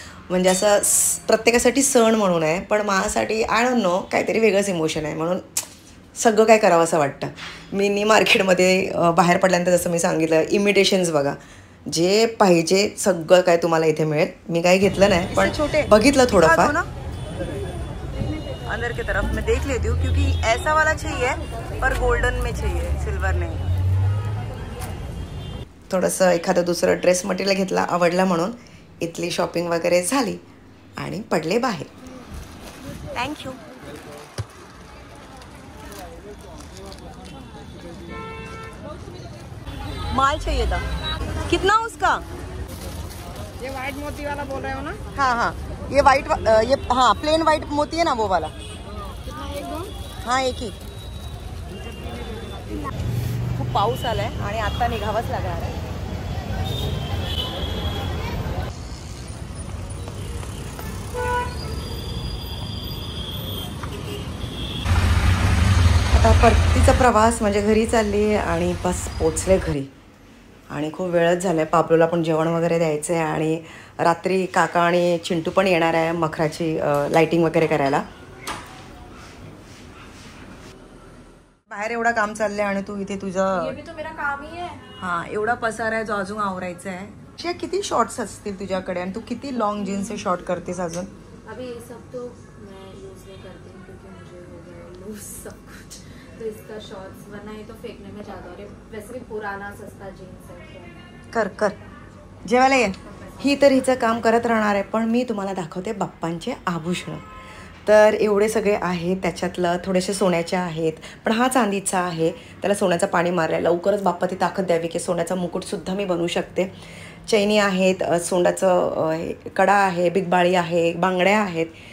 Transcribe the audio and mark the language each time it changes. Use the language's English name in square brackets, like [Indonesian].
[Marathi] म्हणजे असं प्रत्येकासाठी सण म्हणून आहे, पण माझ्यासाठी [English] I don't know [Marathi] काहीतरी वेगळंच इमोशन आहे, म्हणून सगळं काय करावं असं वाटतं. मिनी मार्केटमध्ये बाहेर पडल्यानंतर जसं मी सांगितलं इमिटेशन्स बघा, जे पाहिजे सगळं काय तुम्हाला इथे मिळेल. मी काही घेतलं नाही पण बघितलं थोडंफार. [Hindi] अंदर की तरफ मैं देख लेती हूँ क्योंकि ऐसा वाला चाहिए पर गोल्डन में चाहिए, सिल्वर नहीं. [Marathi] थोडंसं एखादं दुसरं ड्रेस मटेरियल घेतला, आवडला म्हणून. इथली शॉपिंग वगैरे झाली आणि पडले बाहेर. [English] Thank you. [Hindi] माल चाहिए था. कितना उसका? ये व्हाइट मोती वाला बोल रहे हो ना? हाँ हाँ, ये वाइट ये हाँ प्लेन वाइट मोती है ना वो वाला. एक दो. हाँ एक ही. [Marathi] खूप पाऊस आलाय आणि आता निघावंच लागणार आहे. आता परतीचा प्रवास म्हणजे घरी चालली आहे आणि बस पोचले घरी आणि खूप वेळच झाला आहे. पाबलूला पण जेवण वगैरे द्यायचं आहे आणि रात्री काका आणि चिंटू पण येणार आहे मखराची लाइटिंग वगैरे करायला. बाहेर एवढा काम चाललंय आणि तू इथे तुझं [Hindi] ये भी तो मेरा काम ही है. [Marathi] हां एवढा पसारा आहे जो अजून आवरायचा आहे. अशा किती शॉर्ट्स असतील तुझ्याकडे आणि तू किती लॉंग जीन्सचे शॉर्ट करतेस अजून? [Hindi] अभी ये सब तो मैं यूज नहीं करती हूँ क्योंकि मुझे हो गया लूज सब कुछ, तो इसका शॉर्ट्स वरना ये तो फेंकने में ज़्यादा और वैसे भी पुराना सस्ता जीन्स है. [Marathi] कर कर जेवायला ये. ही तर हिचं काम करत राहणार आहे, पण मी तुम्हाला दाखवते बाप्पांचे आभूषणं. तर एवढे सगळे आहेत, त्याच्यातलं थोडेसे सोन्याचे आहेत, पण हा चांदीचा आहे. त्याला सोन्याचं पाणी मारलं. लवकरच बाप्पा ती ताकद द्यावी की सोन्याचा मुकुटसुद्धा मी बनवू शकते. चैनी आहेत, सोंडाचं कडा आहे, बिगबाळी आहे, बांगड्या आहेत.